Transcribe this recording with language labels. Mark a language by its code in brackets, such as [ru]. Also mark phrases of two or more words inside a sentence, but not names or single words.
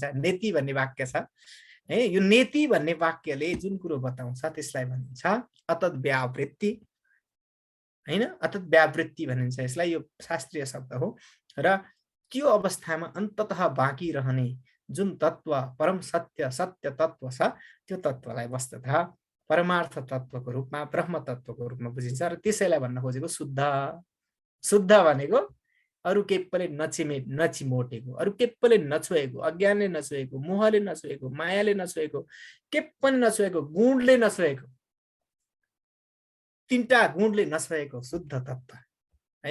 [ne] नेति भन्ने वाक्य छ है, यो नेति भन्ने वाक्यले जुन कुरो बताउँछ त्यसलाई भनिन्छ [sa] अतत् व्यावृत्ति [ne] हैन, [sa] अतत् व्यावृत्ति [ne] भनिन्छ यसलाई। यो शास्त्रीय शब्द हो र त्यो अवस्थामा अन्ततः बाँकी रहने जुन तत्व परम सत्य सत्य तत्व छ त्यो तत्वलाई वस्तुतः परमार्थ तत्वको रूपमा ब्रह्म तत्वको रूपमा बुझिन्छ। र त्यसैलाई भन्न खोजेको शुद्ध। शुद्ध भनेको अरू के पनि नचिमोटेको, अरू के पनि नछोएको, अज्ञानले नछोएको, मोहले नछोएको, मायाले नछोएको, के पनि नछोएको, गुणले नछोएको, तीनटा गुणले नछोएको शुद्ध तत्व है।